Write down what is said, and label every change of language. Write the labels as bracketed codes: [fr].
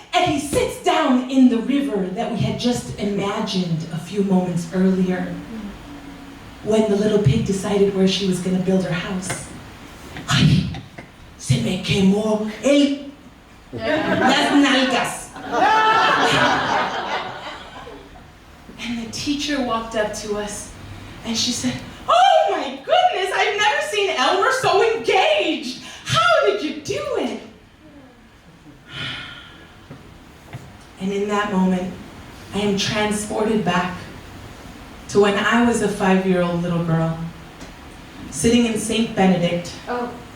[en] And he sits down in the river that we had just imagined a few moments earlier when the little pig decided where she was going to build her house. [es] Ay, se me quemó las nalgas. [en] And the teacher walked up to us and she said, oh my goodness, I've never seen Elmer so engaged. How did you do it? And in that moment, I am transported back to when I was a 5-year-old little girl, sitting in St. Benedict. Oh.